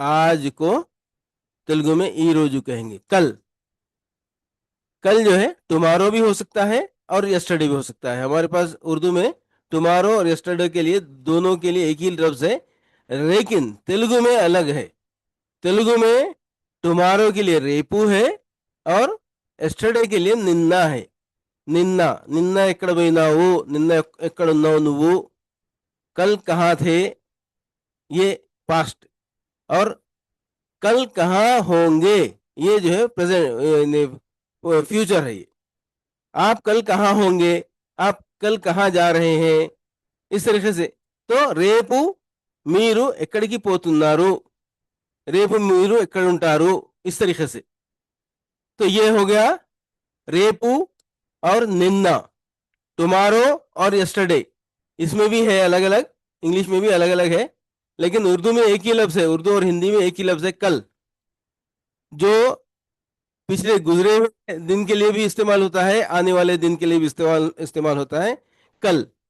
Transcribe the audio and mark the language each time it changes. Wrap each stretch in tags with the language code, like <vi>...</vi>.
<hi>आज को तेलुगु में ई रोजू कहेंगे। कल, कल जो है टुमारो भी हो सकता है और यस्टरडे भी हो सकता है। हमारे पास उर्दू में टुमारो और यस्टरडे के लिए, दोनों के लिए एक ही लफ्ज है, लेकिन तेलुगु में अलग है। तेलुगु में टुमारो के लिए रेपू है और यस्टरडे के लिए निन्ना है।</hi> <te>నిన్న నిన్న ఎక్కడ పోయినావు, నిన్న ఎక్కడున్నావు నువ్వు,</te> <hi>कल कहाँ थे, ये पास्ट। और कल कहाँ होंगे, ये जो है प्रेजेंट फ्यूचर है। ये आप कल कहाँ होंगे, आप कल कहाँ जा रहे हैं, इस तरीके से।</hi> <te>तो రేపు మీరు ఎక్కడికి పోతున్నారు, రేపు మీరు ఎక్కడ ఉంటారు,</te> <hi>इस तरीके से। तो ये हो गया रेपू और निन्ना, टुमारो और यस्टरडे। इसमें भी है अलग अलग, इंग्लिश में भी अलग अलग है, लेकिन उर्दू में एक ही लफ्ज है। उर्दू और हिंदी में एक ही लफ्ज है कल, जो पिछले गुजरे हुए दिन के लिए भी इस्तेमाल होता है, आने वाले दिन के लिए भी इस्तेमाल इस्तेमाल होता है कल।</hi>